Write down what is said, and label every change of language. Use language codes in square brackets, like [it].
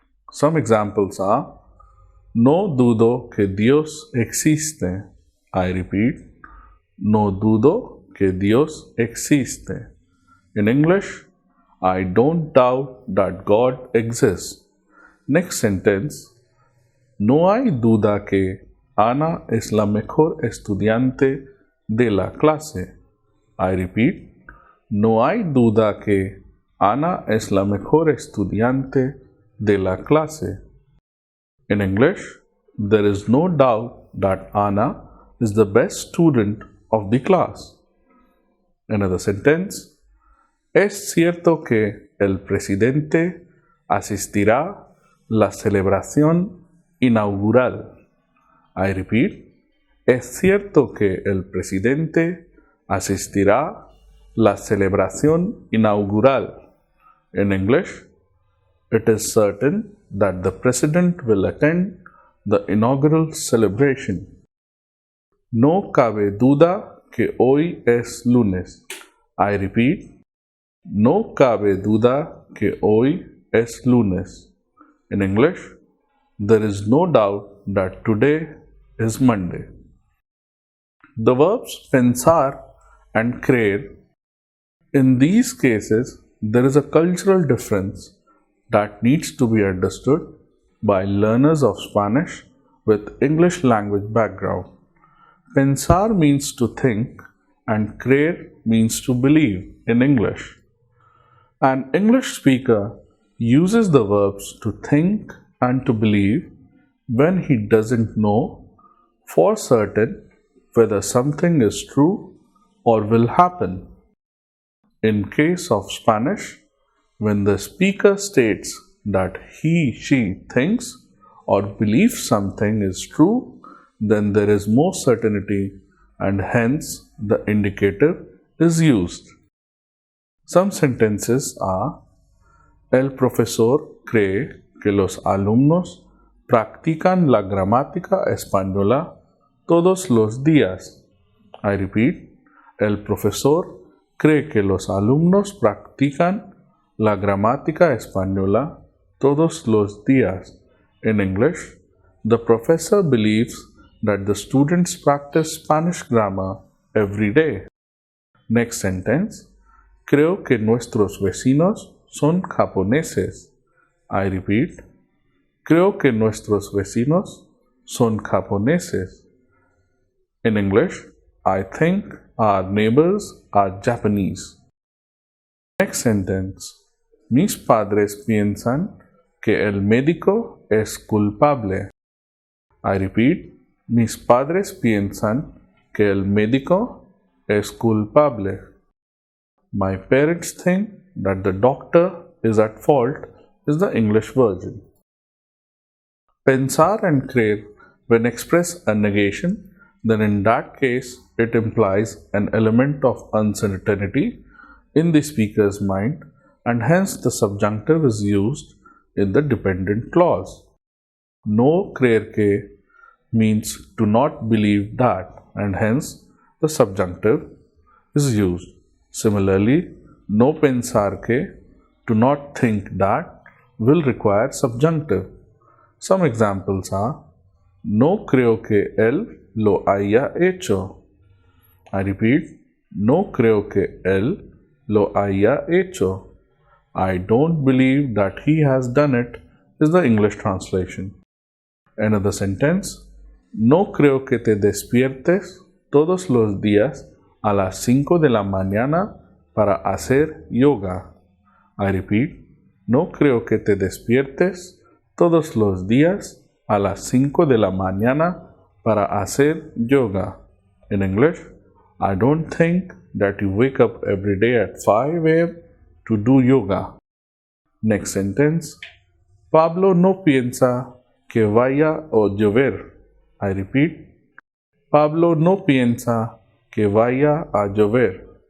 [en] Some examples are: [es] no dudo que Dios existe. [en] I repeat, [es] no dudo que Dios existe. [en] In English, I don't doubt that God exists. Next sentence, [es] no hay duda que Ana es la mejor estudiante de la clase. [en] I repeat, [es] no hay duda que Ana es la mejor estudiante de la clase. [en] In English, there is no doubt that Ana is the best student of the class. Another sentence, [es] es cierto que el presidente asistirá a la celebración inaugural. [en] I repeat, [es] es cierto que el presidente asistirá a la celebración inaugural. [en] In English, it is certain that the president will attend the inaugural celebration. [es] No cabe duda que hoy es lunes. [en] I repeat, [es] no cabe duda que hoy es lunes. [en] In English, there is no doubt that today is Monday. The verbs pensar and creer. In these cases, there is a cultural difference that needs to be understood by learners of Spanish with English language background. Pensar means to think and creer means to believe in English. An English speaker uses the verbs to think and to believe when he doesn't know for certain whether something is true or will happen. In case of Spanish, when the speaker states that she thinks or believes something is true, then there is more certainty and hence the indicative is used. Some sentences are: [es] el profesor cree que los alumnos practican la gramática española todos los días. [en] I repeat, [es] el profesor cree que los alumnos practican la gramática española todos los días. [en] In English, the professor believes that the students practice Spanish grammar every day. Next sentence, [es] creo que nuestros vecinos son japoneses. [en] I repeat, [es] creo que nuestros vecinos son japoneses. [en] In English, I think our neighbors are Japanese. Next sentence, [es] mis padres piensan que el médico es culpable. [en] I repeat, [es] mis padres piensan que el médico es culpable. [en] My parents think that the doctor is at fault is the English version. Pensar and creer, when express a negation, then in that case it implies an element of uncertainty in the speaker's mind and hence the subjunctive is used in the dependent clause. No creer que means to not believe that and hence the subjunctive is used. Similarly, no pensar que, to not think that, will require subjunctive. Some examples are: [es] no creo que él lo haya hecho. [en] I repeat, [es] no creo que él lo haya hecho. [en] I don't believe that he has done it is the English translation. Another sentence, [es] no creo que te despiertes todos los días a las 5 de la mañana para hacer yoga. [en] I repeat, [es] no creo que te despiertes todos los días a las 5 de la mañana para hacer yoga. [en] In English, I don't think that you wake up every day at 5 a.m. to do yoga. Next sentence, [es] Pablo no piensa que vaya a llover. [en] I repeat, [es] Pablo no piensa que vaya a llover.